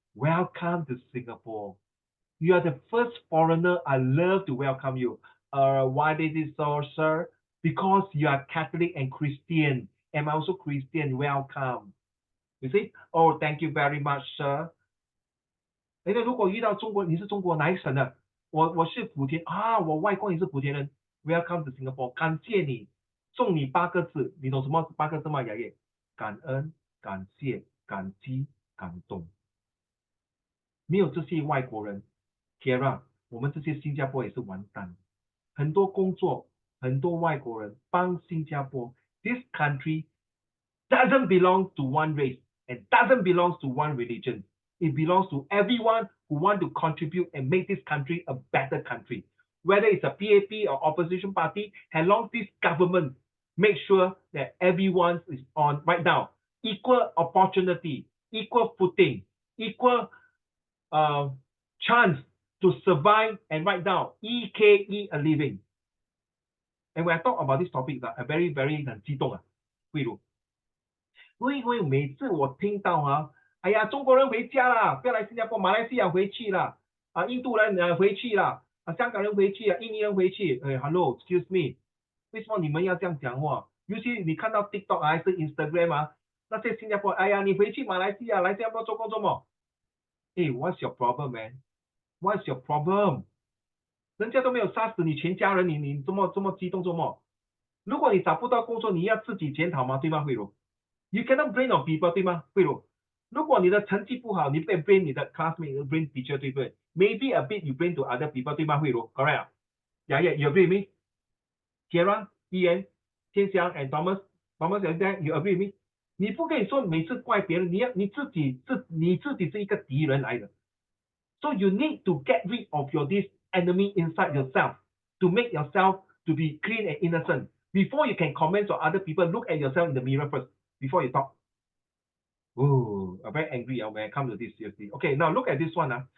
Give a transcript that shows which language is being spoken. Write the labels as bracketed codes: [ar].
[en] Welcome to Singapore. You are the first foreigner. I love to welcome you. Why did it so, sir? Because you are Catholic and Christian. I'm also Christian. Welcome. You see? Oh, thank you very much, sir. [zh] 如果遇到中国，你是中国哪一省的？我是莆田我外公也是莆田人。 [en] Welcome to Singapore， [zh] 感谢你，送你8个字，你懂什么8个字吗？雅叶，感恩、感谢、感激、感动。没有这些外国人 ，Kira， 我们这些新加坡也是完蛋。很多工作，很多外国人帮新加坡。 [en] This country doesn't belong to one race and doesn't belong to one religion. It belongs to everyone who want to contribute and make this country a better country. Whether it's a PAP or opposition party, as long as this government make sure that everyone is on right now equal opportunity, equal footing, equal chance to survive and right now EKE a living. And when I talk about this topic, I'm very [zh] 很激动例如每次我听到哎呀，中国人回家啦，不要来新加坡，马来西亚回去啦，印度人回去啦，香港人回去印尼人回去。 [en] Hello, excuse me， [zh] 为什么你们要这样讲话？尤其你看到 TikTok 还是 Instagram 那些新加坡，哎呀，你回去马来西亚，来新加坡做工作么？ [en] What's your problem, man？ What's your problem？ [zh] 人家都没有杀死你全家人，你这么激动做么？如果你找不到工作，你要自己检讨吗？对吗，慧茹 [en] ？You cannot blame on people， 对吗，慧茹？ [zh] 如果你的成绩不好，你被 [en] blame 你的 classmate，blame teacher， [zh] 对不对 [en] ？Maybe a bit you blame to other people， 对吗，慧茹 ？Correct？ Yeah, you agree with me? Kira, Ian, 天祥 and Thomas, and Dan, you agree with me? [zh] 你不可以说每次怪别人，你自己是一个敌人来的。 [en] So you need to get rid of your this enemy inside yourself to make yourself to be clean and innocent. Before you can comment on other people, look at yourself in the mirror first before you talk. Oh, I'm very angry when I come to this seriously. Okay, now look at this one.